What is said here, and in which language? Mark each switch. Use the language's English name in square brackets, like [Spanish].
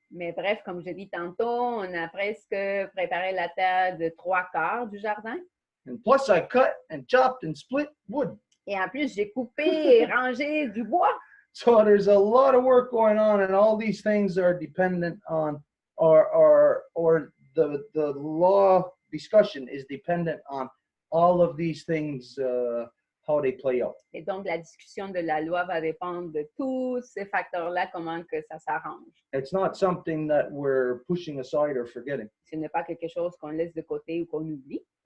[French] Mais bref, comme je dis tantôt, on a presque préparé la terre de 3/4 du jardin. [English] And plus I cut and chopped and split wood. [French] Et en plus, j'ai coupé et rangé du bois. [English] So there's a lot of work going on, and all these things are dependent on, or the law discussion is dependent on all of these things, how they play out. [French] Et donc, la discussion de la loi va dépendre de tous ces facteurs-là, comment que ça s'arrange. [English] It's not something that we're pushing aside or forgetting. [French] Ce n'est pas quelque chose qu'on laisse de côté ou qu'on oublie.